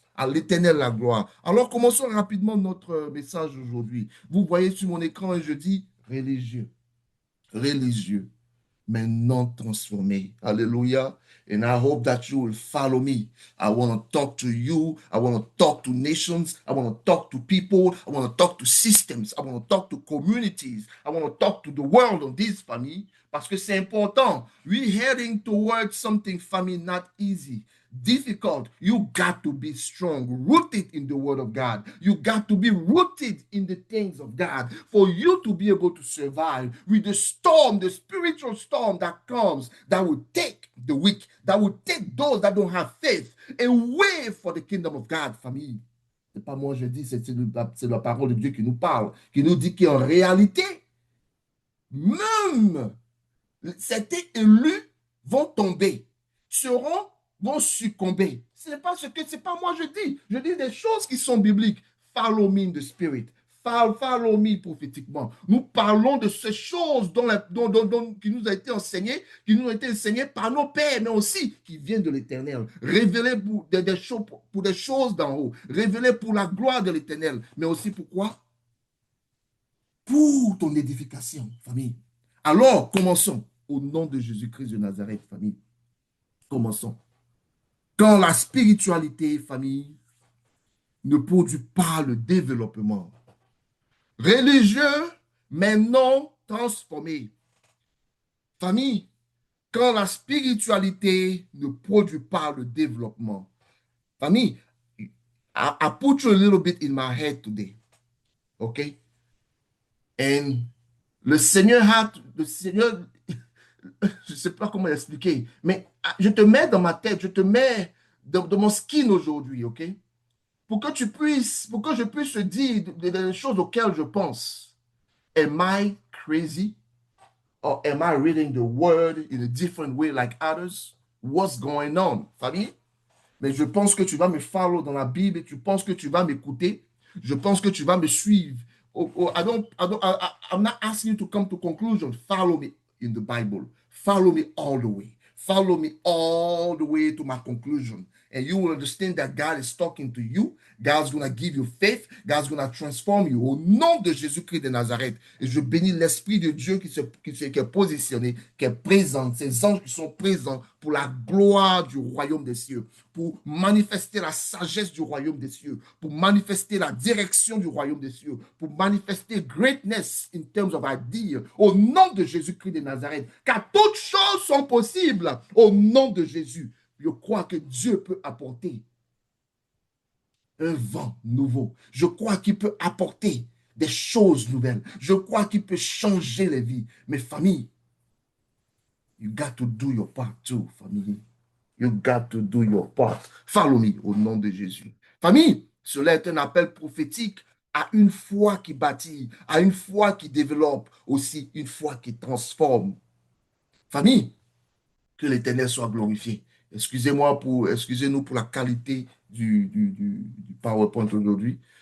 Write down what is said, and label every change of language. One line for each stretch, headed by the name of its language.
French: À l'éternel la gloire. Alors commençons rapidement notre message aujourd'hui. Vous voyez sur mon écran et je dis religieux, religieux, mais non transformé. Alléluia.
English: And I hope that you will follow me. I want to talk to you. I want to talk to nations. I want to talk to people. I want to talk to systems. I want to talk to communities. I want to talk to the world on this, famille.
French: Parce que c'est important.
English: We're heading towards something, famille, not easy. Difficult. You got to be strong, rooted in the word of God. You got to be rooted in the things of God for you to be able to survive with the storm, the spiritual storm that comes, that will take the weak, that will take those that don't have faith away for the kingdom of God, famille.
French: C'est pas moi je dis, c'est la parole de Dieu qui nous parle, qui nous dit qu'en réalité, même certains élus vont tomber, vont succomber. Ce n'est pas ce que, c'est pas moi je dis. Je dis des choses qui sont bibliques.
English: Follow me in the spirit. Follow me
French: prophétiquement. Nous parlons de ces choses qui nous a été enseignées, par nos pères, mais aussi qui viennent de l'Éternel. Révélées pour des choses d'en haut. Révélées pour la gloire de l'Éternel. Mais aussi pourquoi? Pour ton édification, famille. Alors, commençons. Au nom de Jésus-Christ de Nazareth, famille. Commençons. Quand la spiritualité, famille, ne produit pas le développement religieux, mais non transformé. Famille, quand la spiritualité ne produit pas le développement.
English: Famille, I put you a little bit in my head today. Okay? And
French: le Seigneur, je ne sais pas comment expliquer, mais je te mets dans ma tête, je te mets dans mon
English: skin
French: aujourd'hui, ok? Pour que je puisse te dire des choses auxquelles je pense.
English: Am I crazy? Or am I reading the word in a different way like others? What's going on, famille?
French: Mais je pense que tu vas me
English: follow
French: dans la Bible et tu penses que tu vas m'écouter. Je pense que tu vas me suivre.
English: I'm not asking you to come to conclusion. Follow me in the Bible. Follow me all the way. Follow me all the way to my conclusion. And you will understand that God is talking to you. God's going to give you faith. God's going to transform you.
French: Au nom de Jésus-Christ de Nazareth. Et je bénis l'Esprit de Dieu qui est positionné, qui est présent. Ces anges qui sont présents pour la gloire du royaume des cieux. Pour manifester la sagesse du royaume des cieux. Pour manifester la direction du royaume des cieux. Pour manifester
English: greatness in terms of idea.
French: Au nom de Jésus-Christ de Nazareth. Car toutes choses sont possibles. Au nom de Jésus. Je crois que Dieu peut apporter un vent nouveau. Je crois qu'il peut apporter des choses nouvelles. Je crois qu'il peut changer les vies. Mais
English: famille, you got to do your part too, famille. You got to do your part. Follow me
French: au nom de Jésus. Famille, cela est un appel prophétique à une foi qui bâtit, à une foi qui développe, aussi une foi qui transforme. Famille, que l'Éternel soit glorifié. Excusez-nous pour la qualité du PowerPoint aujourd'hui.